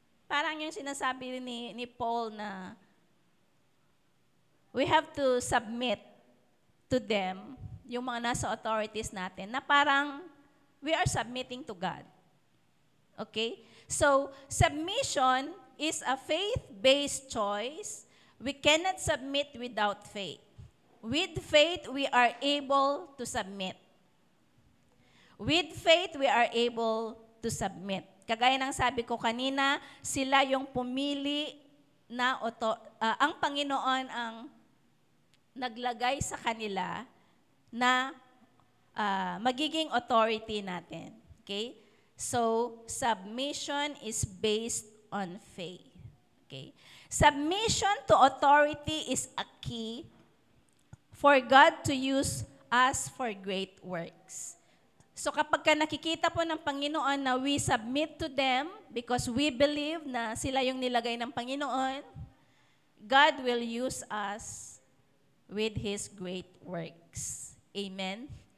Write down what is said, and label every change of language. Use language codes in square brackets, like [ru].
[tl] Parang yung sinasabi ni Paul na [en] we have to submit to them, [tl] yung mga nasa authorities natin, na parang [en] we are submitting to God. Okay? So, submission is a faith-based choice. We cannot submit without faith. With faith, we are able to submit. With faith, we are able to submit. [tl] Kagaya ng sabi ko kanina, sila yung pumili na ang Panginoon ang naglagay sa kanila na magiging authority natin. [en] Okay? So, submission is based on faith. Okay? Submission to authority is a key for God to use us for great works. So [tl] kapag ka nakikita po ng Panginoon na [en] we submit to them because we believe [tl] na sila yung nilagay ng Panginoon, [en] God will use us with His great works. Amen?